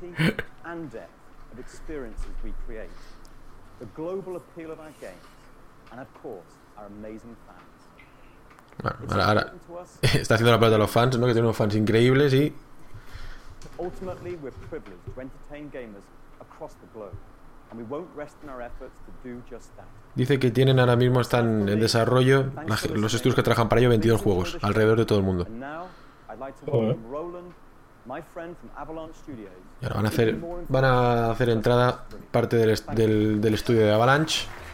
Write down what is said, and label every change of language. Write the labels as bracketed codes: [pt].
[es] Ahora está haciendo la plata a los fans, ¿no? Que tenemos fans increíbles y... [en] Ultimately, we're privileged to entertain gamers across the globe. And we won't rest in our efforts to do just that. [es] Dice que tienen ahora mismo, están en desarrollo los estudios que trabajan para ello, 22 juegos alrededor de todo el mundo. Y ahora van a hacer entrada parte del estudio de Avalanche.